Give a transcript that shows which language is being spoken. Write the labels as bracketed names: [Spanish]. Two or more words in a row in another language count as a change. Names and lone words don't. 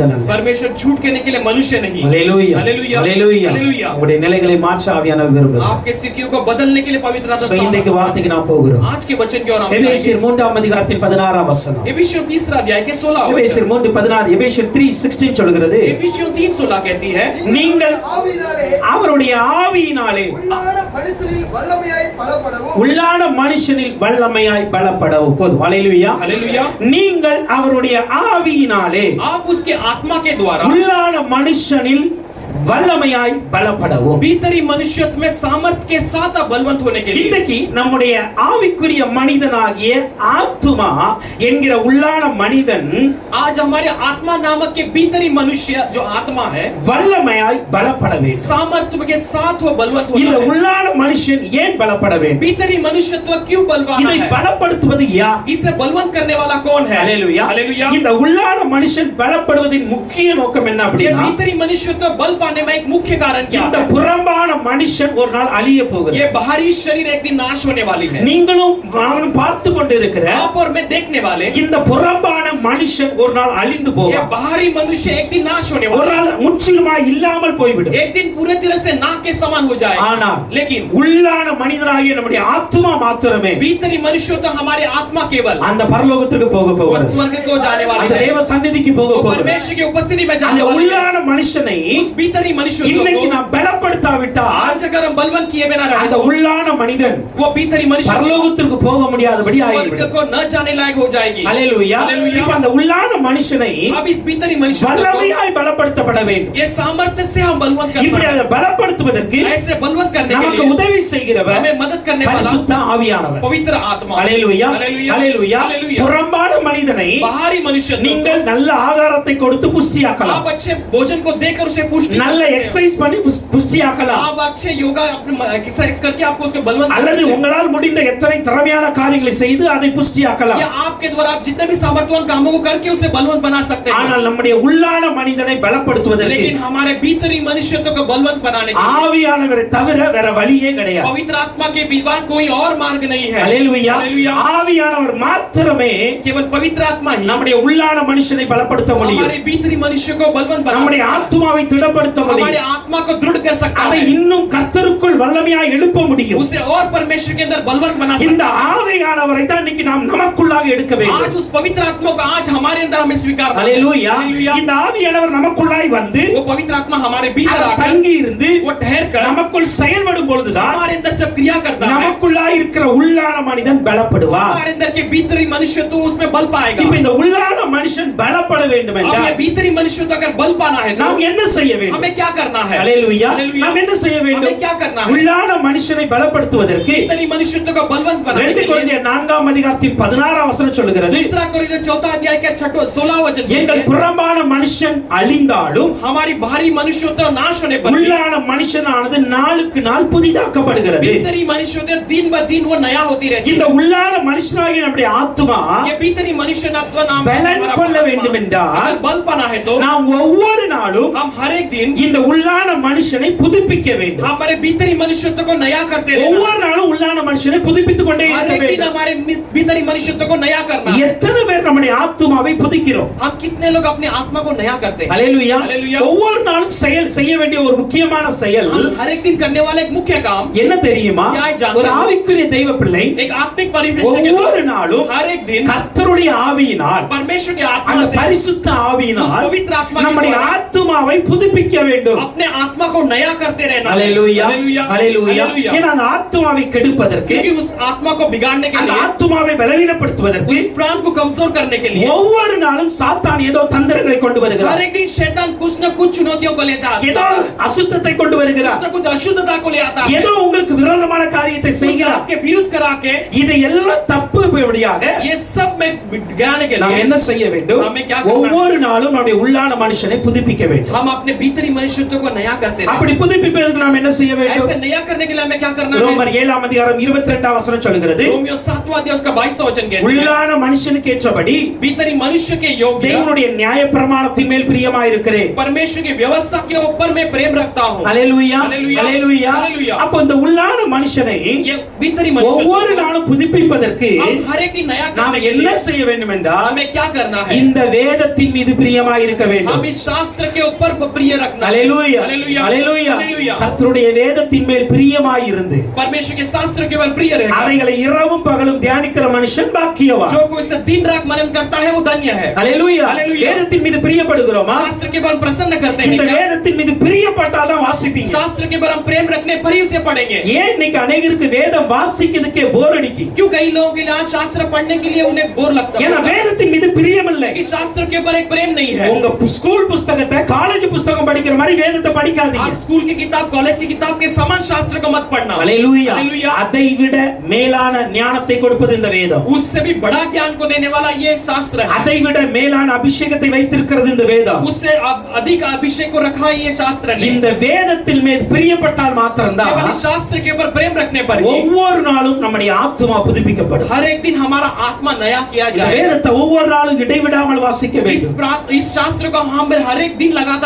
[Hindi] परमेश्वर झूठ कहने के लिए मनुष्य नहीं। [Tamil] ஹல்லேலூயா [Hindi] हालेलुया [Tamil] ஹல்லேலூயா [Hindi] हालेलुया। [Tamil] உங்களுடைய நிலைகளை மாற்ற ஆவியானவர் விரும்புகிறார் [Hindi] आपके स्थितियों को बदलने के लिए पवित्र आत्मा [Tamil] சோ இன்றைக்கு வார்த்தைக்கு நாம் போகிறோம் [Hindi] आज के वचन की ओर हम [Tamil] எபேசியர் 3ஆம் அதிகாரத்தின் 16ஆம் வசனம் [Hindi] एफिसियों 3 अध्याय के 16 [Tamil] எபேசியர் 3:16 எபேசியர் 3:16 சொல்கிறது [Hindi] एफिसियों 3:16 कहती है [Tamil] நீங்கள் ஆவியினாலே அவருடைய ஆவியினாலே உள்ளான மனுஷனில் வல்லமையாய் பலப்படவும் உள்ளான மனுஷனில் வல்லமையாய் பலப்படவும் போதும் ஹல்லேலூயா [Hindi] हालेलुया। [Tamil] நீங்கள் அவருடைய ஆவியினாலே [Hindi] आप उसके आत्मा के द्वारा [Tamil] உள்ளான மனுஷனில் வல்லமையாய் பலப்படவும் [Hindi] भीतरी मनुष्यत्व में सामर्थ्य के साथ आप बलवंत होने के लिए [Tamil] இன்றைக்கு நம்முடைய ஆவிக்குரிய மனிதனாகிய ஆத்துமா என்கிற உள்ளான மனிதன் [Hindi] आज हमारे आत्मा नामक के भीतरी मनुष्य जो आत्मा है [Tamil] வல்லமையாய் பலப்பட வேண்டும் [Hindi] सामर्थ्य के साथ वो बलवंत [Tamil] இந்த [Hindi] होता है। [Tamil] உள்ளான மனுஷன் ஏன் பலப்பட வேண்டும் [Hindi] भीतरी मनुष्यत्व क्यों बलवान [Tamil] இதை [Hindi] है? [Tamil] பலப்படுத்துவது யார் [Hindi] इसे बलवंत करने वाला कौन है? [Tamil] ஹல்லேலூயா [Hindi] हालेलुया। [Tamil] இந்த உள்ளான மனுஷன் பலப்படுவதின் முக்கிய நோக்கம் என்ன [Hindi] ये [Tamil] அப்படின்னா [Hindi] भीतरी मनुष्यत्व बल पाने में एक मुख्य कारण क्या [Tamil] இந்த [Hindi] है? [Tamil] புறம்பான மனுஷன் ஒரு நாள் அழிய போகிறது [Hindi] ये बाहरी शरीर एक दिन नाश होने वाली है। [Tamil] நீங்களும் நானும் பார்த்து கொண்டிருக்கிற [Hindi] आप और मैं देखने वाले [Tamil] இந்த புறம்பான மனுஷன் ஒரு நாள் அழிந்து [Hindi] ये [Tamil] போவான் [Hindi] बाहरी मनुष्य एक दिन नाश होने [Tamil] ஒரு [Hindi] वाला [Tamil] நாள் முற்றிலுமா இல்லாமல் போய்விடும் [Hindi] है। एक दिन पूरे तरह से नाक के समान हो जाए। [Tamil] ஆனால் [Hindi] लेकिन [Tamil] உள்ளான மனிதனாகிய நம்முடைய ஆத்துமா மாத்திரமே [Hindi] भीतरी मनुष्य तो हमारे आत्मा केवल [Tamil] அந்த பரலோகத்துக்கு போக [Hindi] वो [Tamil] போகிறது [Hindi] स्वर्ग को जाने वाली [Tamil] அந்த [Hindi] है। [Tamil] தேவ சந்நிதிக்கு போக [Hindi] वो [Tamil] போகிறது [Hindi] परमेश्वर की उपस्थिति में [Tamil] அந்த [Hindi] जाने वाली है। [Tamil] உள்ளான மனுஷனை [Hindi] उस भीतरी मनुष्य [Tamil] இன்னைக்கு [Hindi] को [Tamil] நாம் பலப்படுத்தாவிட்டால் [Hindi] आज अगर हम बलवंत किए बिना रहे [Tamil] அந்த [Hindi] तो [Tamil] உள்ளான மனிதன் [Hindi] वो भीतरी मनुष्य [Tamil] பரலோகத்திற்கு போக முடியாதபடி [Hindi] स्वर्ग [Tamil] ஆகிவிடும் [Hindi] को न जाने लायक हो जाएगी। [Tamil] ஹல்லேலூயா [Hindi] हालेलुया। [Tamil] இப்ப அந்த உள்ளான மனுஷனை [Hindi] अब इस भीतरी मनुष्य को [Tamil] வல்லமையாய் பலப்படுத்தப்பட வேண்டும் [Hindi] ये सामर्थ्य से हम बलवंत [Tamil] இப்படி [Hindi] करना [Tamil] அதை பலப்படுத்துவதற்கு [Hindi] है। ऐसे बलवंत करने के [Tamil] நமக்கு [Hindi] लिए [Tamil] உதவி செய்கிறவர் [Hindi] हमें मदद करने वाला [Tamil] பரிசுத்த ஆவியானவர் [Hindi] पवित्र आत्मा। [Tamil] ஹல்லேலூயா [Hindi] हालेलुया। [Tamil] ஹல்லேலூயா [Hindi] हालेलुया। [Tamil] புறம்பான மனிதனை [Hindi] बाहरी मनुष्य [Tamil] நீங்கள் நல்ல ஆகாரத்தை கொடுத்து புஷ்டியாக்கலாம் [Hindi] आप अच्छे भोजन को देकर उसे पुष्टि [Tamil] நல்ல [Hindi] कर सकते [Tamil] எக்சர்சைஸ் பண்ணி புஷ்டியாக்கலாம் [Hindi] हो। आप अच्छे योगा अपने एक्सरसाइज करके आपको उसके बलवंत कर [Tamil] அல்லது [Hindi] सकते हैं। [Tamil] உங்களால் முடிந்த எத்தனை திறமையான காரியங்களை செய்து அதை புஷ்டியாக்கலாம் [Hindi] या आपके द्वारा आप जितने भी सामर्थ्यवान कामों को करके उसे बलवंत बना सकते हैं। [Tamil] ஆனால் நம்முடைய உள்ளான மனிதனை பலப்படுத்துவதற்கு [Hindi] लेकिन हमारे भीतरी मनुष्यत्व को बलवंत बनाने के लिए [Tamil] ஆவியானவரை தவிர வேற வழியே கிடையாது [Hindi] पवित्र आत्मा के बिना कोई और मार्ग नहीं है। [Tamil] ஹல்லேலூயா [Hindi] हालेलुया। [Tamil] ஆவியானவர் மாத்திரமே [Hindi] केवल पवित्र आत्मा ही [Tamil] நம்முடைய உள்ளான மனுஷனை பலப்படுத்த முடியும் [Hindi] हमारे भीतरी मनुष्य को बलवंत बना [Tamil] நம்முடைய [Hindi] सकता है। [Tamil] ஆத்துமாவை திடப்படுத்த [Hindi] हमारे [Tamil] முடியும் [Hindi] आत्मा को दृढ़ कर सकता [Tamil] அதை [Hindi] है। [Tamil] இன்னும் கர்த்தருக்குள் வல்லமையாய் எழுப்ப முடியும் [Hindi] उसे और परमेश्वर के अंदर बलवंत बना [Tamil] இந்த [Hindi] सकता है। [Tamil] ஆவியானவரை தான் இன்னைக்கு நாம் நமக்குள்ளாக எடுக்க வேண்டும் [Hindi] आज उस पवित्र आत्मा को आज हमारे अंदर हमें स्वीकार करना है। [Tamil] ஹல்லேலூயா [Hindi] हालेलुया। [Tamil] இந்த ஆவியானவர் நமக்குள்ளாய் வந்து [Hindi] वो पवित्र आत्मा हमारे भीतर [Tamil] அவர் [Hindi] आकर [Tamil] தங்கி இருந்து [Hindi] वो ठहर कर [Tamil] நமக்குள் செயல்படும் பொழுதுதான் [Hindi] हमारे अंदर जब क्रिया करता है [Tamil] நமக்குள்ளாய் இருக்கிற உள்ளான மனிதன் பலப்படுவார் [Hindi] हमारे अंदर के भीतरी मनुष्य तो उसमें बल पाएगा। [Tamil] இப்ப இந்த உள்ளான மனுஷன் பலப்பட வேண்டும் [Hindi] अब ये [Tamil] என்றால் [Hindi] भीतरी मनुष्य तो अगर बल पाना है तो [Tamil] நாம் என்ன செய்ய வேண்டும் [Hindi] हमें क्या करना है? [Tamil] ஹல்லேலூயா [Hindi] हालेलुया। [Tamil] நாம் என்ன செய்ய வேண்டும் [Hindi] हमें क्या करना है? [Tamil] உள்ளான மனுஷனை பலப்படுத்துவதற்கு [Hindi] भीतरी मनुष्यत्व को बलवंत बनाने [Tamil] 2 [Hindi] के लिए [Tamil] கொரிந்தியர் 4ஆம் அதிகாரத்தின் 16ஆம் வசனம் சொல்கிறது [Hindi] दूसरा कोरिन्थियों 4 अध्याय के 16 वचन [Tamil] எங்கள் புறம்பான மனுஷன் அழிந்தாலும் [Hindi] हमारी बाहरी मनुष्यत्व नाश होने पर भी [Tamil] உள்ளான மனுஷனானது நாளுக்கு நாள் புதிதாக்கப்படுகிறது [Hindi] भीतरी मनुष्यत्व दिन ब दिन वो नया होती रहती [Tamil] இந்த [Hindi] है। [Tamil] உள்ளான மனுஷனாகிய நம்முடைய ஆத்துமா [Hindi] ये भीतरी मनुष्य नाम [Tamil] பலன் கொள்ள வேண்டும் என்றால் [Hindi] अगर बल पाना है तो [Tamil] நாம் ஒவ்வொரு நாளும் [Hindi] हम हर एक दिन [Tamil] இந்த உள்ளான மனுஷனை புதுப்பிக்க வேண்டும் [Hindi] हमारे भीतरी मनुष्यत्व को नया करते रहना। [Tamil] ஒவ்வொரு நாளும் உள்ளான மனுஷனை புதுப்பித்துக் கொண்டே [Hindi] हर [Tamil] இருக்க [Hindi] एक दिन [Tamil] வேண்டும் [Hindi] हमारे भीतरी मनुष्यत्व को नया करना। [Tamil] எத்தனை பேர் நம்முடைய ஆத்துமாவை புதுக்கிறோம் [Hindi] हम कितने लोग अपने आत्मा को नया करते हैं? [Tamil] ஹல்லேலூயா ஹல்லேலூயா। ஒவ்வொரு நாளும் செய்ய வேண்டிய ஒரு முக்கியமான செயல் [Hindi] हम हर एक दिन करने वाला एक मुख्य काम [Tamil] என்ன தெரியுமா [Hindi] क्या है जानते [Tamil] ஒரு [Hindi] हो? [Tamil] ஆவிக்குரிய தெய்வ பிள்ளை [Hindi] एक आत्मिक परिवेश के [Tamil] ஒவ்வொரு நாளும் [Hindi] हर एक दिन [Tamil] கர்த்தருடைய ஆவியினால் [Hindi] परमेश्वर की आत्मा [Tamil] அந்த [Hindi] से [Tamil] பரிசுத்த [Hindi] उस [Tamil] ஆவியினால் [Hindi] पवित्र आत्मा के [Tamil] நம்முடைய [Hindi] द्वारा [Tamil] ஆத்துமாவை புதுப்பிக்க வேண்டும் [Hindi] अपने आत्मा को नया करते रहना। [Tamil] ஹல்லேலூயா [Hindi] हालेलुया। [Tamil] ஹல்லேலூயா [Hindi] हालेलुया। [Tamil] ஏன்னா அந்த ஆத்துமாவை கெடுப்பதற்கு [Hindi] क्योंकि उस आत्मा को बिगाड़ने के [Tamil] அந்த [Hindi] लिए [Tamil] ஆத்துமாவை பலவீனப்படுத்துவதற்கு [Hindi] उस प्राण को कमजोर करने के लिए [Tamil] ஒவ்வொரு நாளும் சாத்தான் ஏதோ தந்திரங்களை கொண்டு [Hindi] हर [Tamil] வருகிறார் [Hindi] एक दिन शैतान कुछ न कुछ चुनौतियों को लेता [Tamil] ஏதோ [Hindi] है। [Tamil] அசுத்தத்தை கொண்டு வருகிறார் [Hindi] कुछ न कुछ अशुद्धता को ले आता है। [Tamil] ஏதோ உங்களுக்கு விரோதமான காரியத்தை [Hindi] कुछ [Tamil] செய்கிறார் [Hindi] आपके विरुद्ध करा के [Tamil] இதை எல்லாம் தப்புபடியாக [Hindi] ये सब में गिराने के [Tamil] நாம் [Hindi] लिए [Tamil] என்ன செய்ய வேண்டும் [Hindi] हमें क्या करना है? [Tamil] ஒவ்வொரு நாளும் நம்முடைய உள்ளான மனுஷனை புதுப்பிக்க வேண்டும் [Hindi] हम अपने भीतरी मनुष्यत्व को नया करते हैं। [Tamil] அப்படி புதுப்பிப்பதற்கு நாம் என்ன செய்ய வேண்டும் [Hindi] ऐसे नया करने के लिए हमें क्या करना है? [Tamil] ரோமர் 7ஆம் அதிகாரம் 22ஆம் வசனம் சொல்கிறது [Hindi] रोमियो 7वां अध्याय उसका 22वां वचन कहता है [Tamil] உள்ளான மனுஷனுக்கு ஏற்றபடி [Hindi] भीतरी मनुष्य के योग्य [Tamil] தேவனுடைய நியாய பிரமாணத்தின் மேல் பிரியமாயிருக்கிறேன். [Hindi] परमेश्वर की व्यवस्था के ऊपर मैं प्रेम रखता हूँ. [Tamil] அல்லேலூயா அல்லேலூயா. அல்லேலூயா. அல்லேலூயா. அப்ப இந்த உள்ளான மனுஷனை [Hindi] ये भीतरी मनुष्य [Tamil] ஒவ்வொரு நாளும் புதுப்பிப்பதற்கு [Hindi] हम हर एक दिन नया [Tamil] நாம் [Hindi] करने के [Tamil] என்ன [Hindi] लिए [Tamil] செய்ய வேண்டும் என்றால் [Hindi] हमें क्या करना है? [Tamil] இந்த வேதத்தின் மீது பிரியமாயிருக்க [Hindi] हम [Tamil] வேண்டும். [Hindi] इस शास्त्र के ऊपर प्रिय रखना है. [Tamil] அல்லேலூயா அல்லேலூயா. அல்லேலூயா. அல்லேலூயா. கர்த்தருடைய வேதத்தின் மேல் பிரியமாயிருந்து [Hindi] परमेश्वर के शास्त्र के ऊपर प्रिय रहेगा. [Tamil] அவைகளை இரவும் பகலும் தியானிக்கிற மனுஷன் பாக்கியவான். जो कोई इसे दिन रात मनन करता है वो धन्य है. அல்லேலூயா. அல்லேலூயா. வேதத்தின் மீது பிரியப்படுகிறோமா? [Hindi] शास्त्र के ऊपर हम प्रसन्न करते [Tamil] இந்த [Hindi] हैं क्या? [Tamil] வேதத்தின் மீது பிரியப்பட்டால் தான் வாசிப்பீங்க. [Hindi] शास्त्र के ऊपर हम प्रेम रखने पर ही उसे पढ़ेंगे. [Tamil] ஏன் இன்னைக்கு அநேகருக்கு வேதம் வாசிக்கிறதுக்கே போர் அடிக்கு? [Hindi] क्यों कई लोगों के लिए आज शास्त्र पढ़ने के लिए उन्हें बोर लगता [Tamil] ஏன்னா [Hindi] है? [Tamil] வேதத்தின் மீது பிரியம் இல்லை. [Hindi] कि शास्त्र के ऊपर एक प्रेम नहीं है. [Tamil] உங்க ஸ்கூல் புஸ்தகத்தை காலேஜ் புஸ்தகம் படிக்கிற மாதிரி வேதத்தை படிக்காதீங்க. [Hindi] आप स्कूल की किताब कॉलेज की किताब के समान शास्त्र को मत पढ़ना. [Tamil] அல்லேலூயா. அல்லேலூயா. அதை விட மேலான ஞானத்தை கொடுப்பது இந்த வேதம். [Hindi] उससे भी बड़ा ज्ञान को देने वाला ये एक शास्त्र है. [Tamil] அதை விட மேலான அபிஷேகத்தை வைத்திருக்கிறது இந்த வேதம். [Hindi] उससे अधिक अभिषेक को रखा है ये शास्त्र ने. [Tamil] இந்த வேதத்தில் மீது பிரியப்பட்டால் மாத்திரம்தான் [Hindi] केवल इस शास्त्र के ऊपर प्रेम रखने पर ही [Tamil] ஒவ்வொரு நாளும் நம்முடைய ஆத்துமா புதுப்பிக்கப்படும். [Hindi] हर एक दिन हमारा आत्मा नया किया [Tamil] இந்த [Hindi] जाए. [Tamil] வேதத்தை ஒவ்வொரு நாளும் இடைவிடாமல் வாசிக்க வேண்டும். [Hindi] इस शास्त्र को हम हर एक दिन लगातार